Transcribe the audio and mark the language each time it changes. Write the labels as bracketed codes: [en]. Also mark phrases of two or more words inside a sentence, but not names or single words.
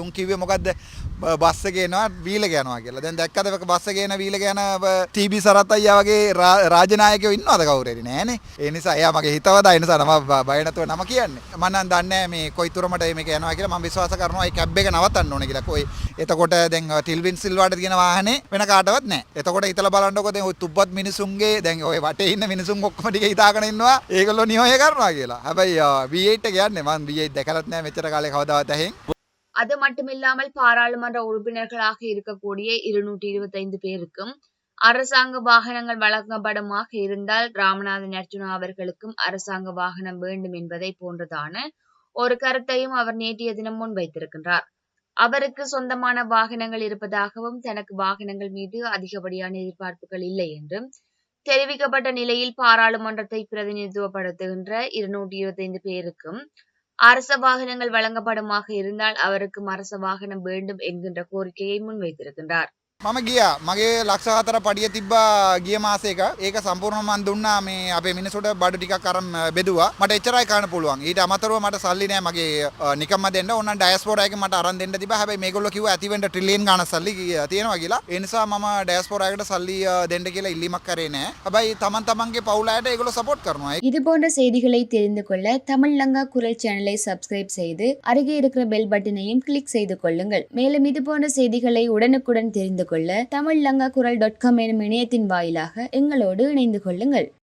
[si] උන් කිව්වේ මොකද්ද බස් එකේ යනවා වීල් එක යනවා කියලා දැන් දැක්කද බස් එකේ යන වීල් එක යන ටීබී සරත් අයියා වගේ රාජනායකයෝ ඉන්නවද කවුරු හරි නෑනේ ඒ නිසා එයා මගේ හිතවදා ඒ නිසා නම බය නැතුව නම කියන්නේ මම නම් දන්නේ මේ කොයිතරමට මේක යනවා කියලා මම විශ්වාස කරනවා ඒ කැබ් එක නවත්තන්න ඕනේ කියලා කොයි එතකොට දැන් ටිල්වින් සිල්වාට තියෙන වාහනේ වෙන කාටවත් නෑ එතකොට හිතලා බලන්නකො දැන් ඔය තුබ්බත් මිනිසුන්ගේ දැන් ඔය වටේ ඉන්න මිනිසුන් ඔක්කොම ටික හිතාගෙන ඉන්නවා ඒගොල්ලෝ නියෝය කරනවා කියලා හැබැයි V8 එක යන්නේ මම V8 දැකලත් නෑ මෙච්චර කාලේ කවදාවත් ඇහෙන් [ta] அது மட்டுமில்லாமல் பாராளுமன்ற உறுப்பினர்களாக இருக்கக்கூடிய 225 பேருக்கும் அரசாங்க வாகனங்கள் வழங்கப்படுமாக இருந்தால் ராமநாதன் அர்ச்சுனா அவர்களுக்கும் அரசாங்க வாகனம் வேண்டும் என்பதை போன்றதான ஒரு கருத்தையும் அவர் நேற்றைய தினம் முன்வைத்திருக்கின்றார். அவருக்கு சொந்தமான வாகனங்கள் இருப்பதாகவும் தனக்கு வாகனங்கள் மீது அதிகப்படியான எதிர்பார்ப்புகள் இல்லை என்றும் தெரிவிக்கப்பட்ட நிலையில் பாராளுமன்றத்தை பிரதிநிதித்துவப்படுத்துகின்ற 225 பேருக்கும் அரச வாகனங்கள் வழங்கப்படுமாக இருந்தால் அவருக்கும் அரச வாகனம் வேண்டும் என்கின்ற கோரிக்கையை முன்வைத்திருக்கின்றார். [si] මම ගියා මගේ ලක්ෂ 4 පඩිය තිබ්බා ගිය මාසෙක ඒක සම්පූර්ණව මම දුන්නා මේ අපේ මිනිසුන්ට බඩු ටිකක් අරන් බෙදුවා මට එච්චරයි කරන්න පුළුවන් ඊට අමතරව මට සල්ලි නෑ මගේ නිකම්ම දෙන්න ඕන ඩයස්පෝරා එකෙන් මට අරන් දෙන්න තිබ්බා හැබැයි මේගොල්ලෝ කිව්වා ඇති වෙන්න ට්‍රිලියන් ගාණක් සල්ලි තියෙනවා කියලා ඒ නිසා මම ඩයස්පෝරා එකට සල්ලි දෙන්න කියලා ඉල්ලීමක් කරේ නෑ හැබැයි තමන්ගේ පවුල අයට ඒගොල්ලෝ සපෝට් කරනවා [ta] இது போன்ற செய்திகளை தெரிந்து கொள்ள தமிழ் லங்கா குரல் சேனலை சப்ஸ்கிரைப் செய்து அருகே இருக்கிற [en] bell button [ta] கிளிக் செய்து கொள்ளுங்கள் மேலும் இது போன்ற செய்திகளை உடனுக்குடன் தெரிந்து கொள்ள தமிழ்லங்காகுரல்.com எனும் இணையத்தின் வாயிலாக எங்களோடு இணைந்து கொள்ளுங்கள்.